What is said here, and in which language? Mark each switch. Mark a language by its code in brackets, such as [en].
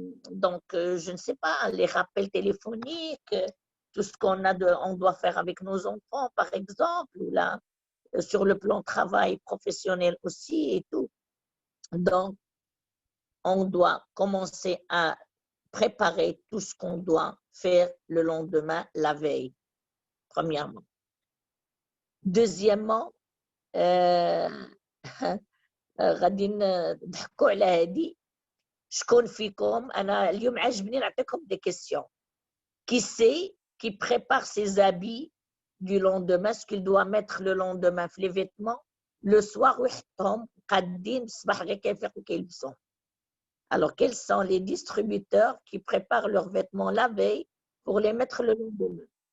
[fr] Donc, je ne sais pas, les rappels téléphoniques, tout ce on doit faire avec nos enfants, par exemple, ou là, sur le plan travail professionnel aussi et tout. Donc, on doit commencer à préparer tout ce qu'on doit faire le lendemain, la veille, premièrement. [ar] Deuxièmement, غادي نضحكوا على هذه شكون فيكم انا اليوم عاجبني نعطيكم [fr] des questions. Qui c'est qui prépare ses habits du lendemain, ce qu'il doit mettre le lendemain في les vêtements le soir [ar] ويحطهم قادين الصباح غير كيفيقوا كيلبسوهم. [fr] Alors, quels sont les distributeurs qui préparent leurs vêtements la veille pour les mettre le lendemain?